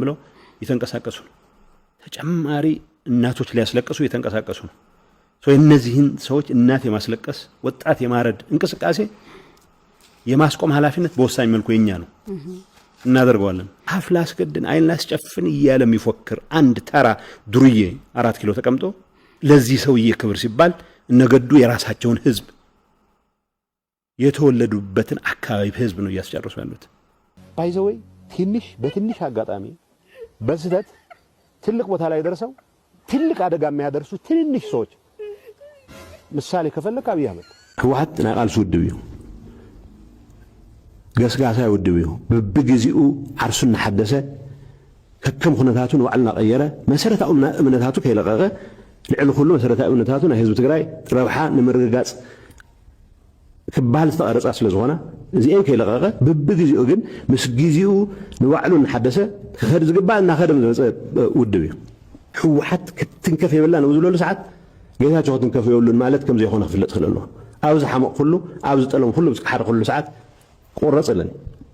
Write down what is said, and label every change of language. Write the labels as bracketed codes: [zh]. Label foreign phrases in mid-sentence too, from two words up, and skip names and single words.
[am] ብለው እየተንቀሳቀሱ ነው። ተጨማሪ እናቶች ሊያስለቅሱ እየተንቀሳቀሱ ነው። እነዚህን ሰዎች እናት የማስለቀስ ወጣት የማረድ እንቅስቃሴ የማስቆም ኃላፊነት በወሳኝ መልኩ የኛ ነው። እናደርገዋለን። አፍ ላስገድን አይን ላስጨፍን እያለ የሚፎክር አንድ ተራ ዱርዬ 4 ኪሎ ተቀምጦ ለዚህ ሰውዬ ክብር ሲባል እነገዱ የራሳቸውን ህዝብ የተወለዱበትን አካባቢ ህዝብ ነው እያስጨርሱ ያሉት። ባይዘወይ በትንሽ አጋጣሚ በስህተት ትልቅ ቦታ ላይ ደርሰው ትልቅ አደጋ የሚያደርሱ ትንንሽ ሰዎች ምሳሌ ከፈለክ አብይ አህመድ [ti] ህወሓት ናይ ቃልሲ ውድብ እዩ፣ ገስጋሳ ውድብ እዩ። በብግዚኡ ዓርሱን ሓደሰ ከከም ኩነታቱን ዋዕልና ቀየረ። መሰረታዊ እምነታቱ ከይለቀቀ ልዕሊ ኩሉ መሰረታዊ እምነታቱ ናይ ህዝቢ ትግራይ ረብሓ ንምርግጋፅ ክባል ዝተቐረፃ ስለ ዝኾነ እዚአን ከይለቀቀ በብግዚኡ ግን ምስ ግዚኡ ንባዕሉ እናሓደሰ ክኸድ ዝግባእ እናኸደ ዝመፀ ውድብ እዩ። ህወሓት ክትንከፍ የብላ ንብዝብለሉ ሰዓት ጌታቸው ክትንከፍ የብሉን ማለት ከም ዘይኮነ ክፍለጥ ክእል ኣለዎ። ኣብዚ ሓመቕ ኩሉ ኣብዚ ጠለም ኩሉ ብሓደ ኩሉ ሰዓት ቆረፅልን